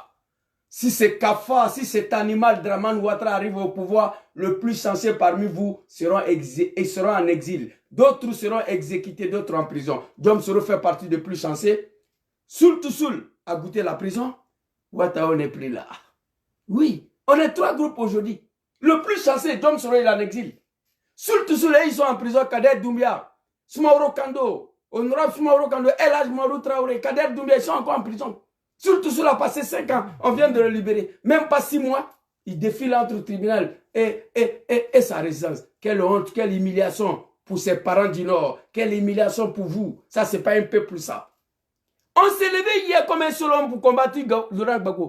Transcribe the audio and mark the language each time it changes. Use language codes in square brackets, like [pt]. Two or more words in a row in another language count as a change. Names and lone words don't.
[fr] Si c'est Kafa, si cet animal Dramane Ouattara arrive au pouvoir, le plus sensé parmi vous seront en exil. D'autres seront exécutés, d'autres en prison. Diom Soro fait partie des plus sensés. Soul a goûté la prison. Ouattara n'est plus là. Oui, on est 3 groupes aujourd'hui. Le plus chanceux, Diom Soro, il est en exil. Soul, ils sont en prison. Kader Doumbia, Soumaoro Kando, Honorable Soumaoro Kando, El Hadj Mouhamadou Traoré, Kader Doumbia, ils sont encore en prison. Soul a passé 5 ans, on vient de le libérer. Même pas 6 mois, il défile entre le tribunal et sa résidence. Quelle honte, quelle humiliation pour ses parents du Nord. Quelle humiliation pour vous. Ça, c'est pas un peuple, ça. On s'est levé hier comme un seul homme pour combattre Laurent Gbagbo.